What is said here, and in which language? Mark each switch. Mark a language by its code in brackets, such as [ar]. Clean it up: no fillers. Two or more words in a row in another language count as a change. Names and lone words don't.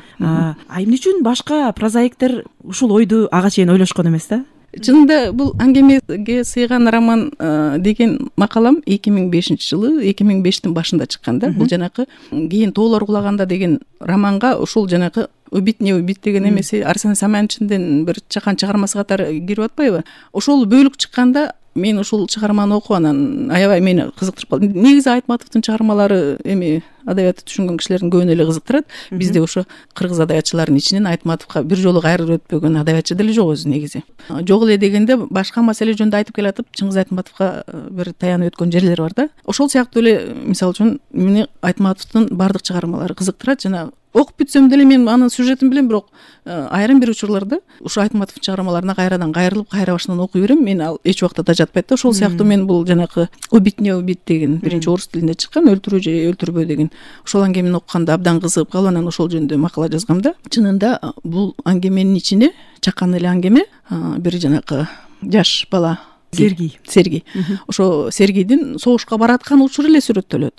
[ky] Эмне үчүн башка прозаиктер ушул ойду ага чейин ойлошкон эмес да? Чынында бул Аңгемеге сыйган роман деген макалам 2005-жылы, 2005-тин башында чыккан да. Бул жанакы кийин тоолор кулаганда деген романга ушул жанакы [ru] убить не убить [ky] деген эмеси Арсен Саманчындын бир чакан чыгармасы катары кирип атпайбы? Ошол бөлүк чыкканда мен ушул чыгарманы окуп анан аябай мени кызыктырып калды. Негизи Айтматовдун чыгармалары эми адабиятты түшүнгөн кишилердин көбүнө эле кызыктырат. Бизде ошо кыргыз адабиятчыларынын ичинен Айтматовго бир жолу кайрылып өтпөгөн адабиятчы деле жок өзү негизи. Жок эле дегенде башка маселе жөнүндө айтып келатып, Чыңгыз Айтматовго бир таянып өткөн жерлери бар да. Ошол сыяктуу эле мисалы үчүн мени Айтматовдун бардык чыгармалары кызыктырат. Жана окуп бүтсөм деле мен анын сюжетин билем, бирок айрым бир учурларда ушу Айтматовдун чыгармаларына кайрадан кайрылып, кайра башынан окуй берем. Мен ал эч убакта да жатпайт да. Ошол сыяктуу мен бул жанагы [ru] убить не убить [ky] деген биринчи орус тилинде чыккан, өлтүрүү же өлтүрбөө деген ошол аңгемени окуганда абдан кызыгып калып, анан ошол жөнүндө макала жазгам да. Чынында бул аңгеменин ичине чакан эле аңгеме, бир жанагы жаш бала Сергей. Ошо Сергейдин согушка бараткан учуру эле сүрөттөлөт.